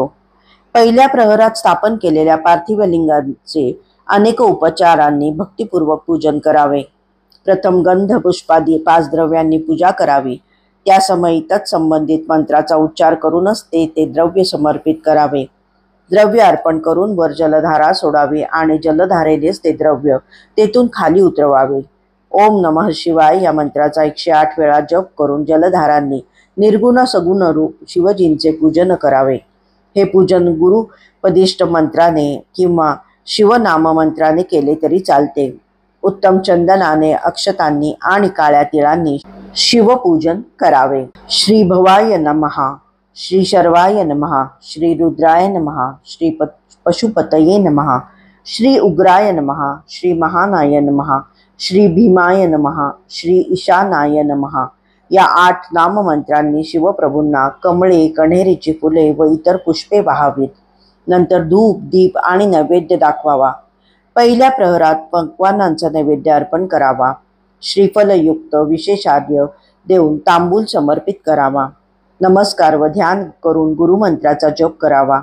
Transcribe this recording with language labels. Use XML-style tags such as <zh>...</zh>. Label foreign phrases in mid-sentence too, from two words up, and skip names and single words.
<mr>पहिल्या प्रहरात स्थापन केलेल्या पार्थिव लिंगाचे अनेक उपचारांनी भक्तिपूर्वक पूजन करावे. प्रथम गंध पुष्पादी 5 द्रव्यांनी पूजा करावी. त्यासमयी तत्संबंधित मंत्राचा उच्चार करूनच ते द्रव्य समर्पित करावे. द्रव्य अर्पण करून वर जलधारा सोडावी आणि जलधारेनेच ते द्रव्य तेथून खाली उतरवावे.</mr> <sa>ओम नमः शिवाय</sa> <mr>या मंत्राचा 108 वेळा जप करून जलधारांनी निर्गुण सगुण रूप शिवजींचे पूजन करावे. हे पूजन गुरुपदिष्ट मंत्राने किंवा शिवनाम मंत्राने केले तरी चालते. उत्तम चंदनाने, अक्षतांनी आणि काळ्या तिळांनी शिवपूजन करावे.</mr> <sa>श्री भवाय नमः, श्री शर्वाय नमः, श्री रुद्राय नमः, श्री पशुपतये नमः, श्री उग्राय नमः, श्री महानाय नमः, श्री भीमाय नमः, श्री ईशानाय नमः</sa> <mr>या 8 नाममंत्रांनी शिवप्रभूंना कमळे, कण्हेरीची फुले व इतर पुष्पे वाहावीत. नंतर धूप, दीप आणि नैवेद्य दाखवावा. पहिल्या प्रहरात पक्वान्नांचा नैवेद्य अर्पण करावा. श्रीफलयुक्त विशेषार्घ्य देऊन तांबूल समर्पित करावा. नमस्कार व ध्यान करून गुरुमंत्राचा जप करावा.</mr>